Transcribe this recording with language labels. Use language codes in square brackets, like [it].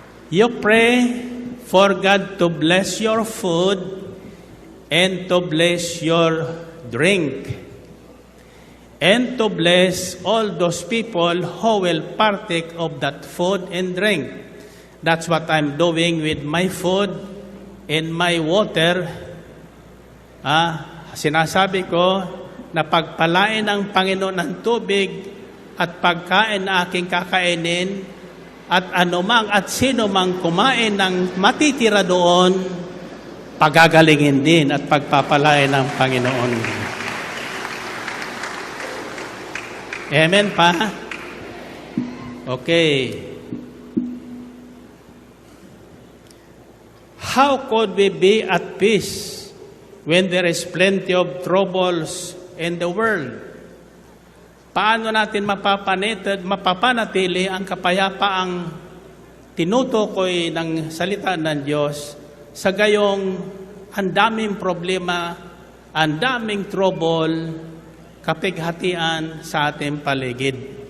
[en] You pray for God to bless your food and to bless your drink, and to bless all those people who will partake of that food and drink. That's what I'm doing with my food and my water. [tl] Sinasabi ko na pagpalain ng Panginoon ng tubig at pagkain na aking kakainin, at anumang at sino mang kumain ng matitira doon, pagagalingin din at pagpapalain ng Panginoon. Amen pa? Okay. [en] How could we be at peace when there is plenty of troubles in the world? [tl] Paano natin mapapanatili ang kapayapaang tinutukoy ng salita ng Diyos sa gayong ang daming problema, ang daming trouble, kapighatian sa ating paligid?